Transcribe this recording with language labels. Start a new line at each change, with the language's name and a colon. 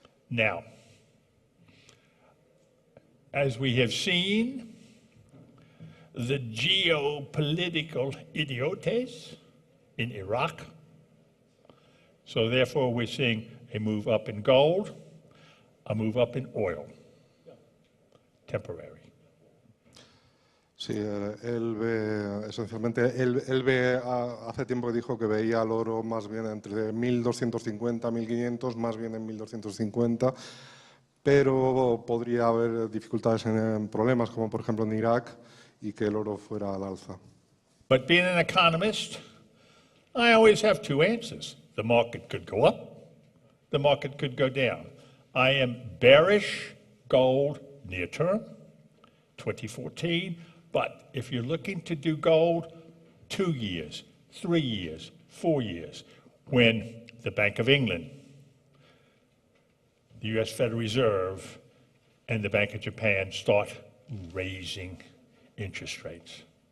English: Now, as we have seen, the geopolitical idiotes in Iraq, so therefore we're seeing a move up in gold, a move up in oil, temporary.
Spanish: Sí, él ve, esencialmente, él ve, hace tiempo que dijo que veía al oro más bien entre 1.250, 1.500, más bien en 1.250, pero podría haber dificultades en problemas, como por ejemplo en Irak, y que el oro fuera al alza.
English: But being an economist, I always have two answers. The market could go up, the market could go down. I am bearish gold near term, 2014, but if you're looking to do gold, 2 years, 3 years, 4 years, when the Bank of England, the US Federal Reserve, and the Bank of Japan start raising interest rates.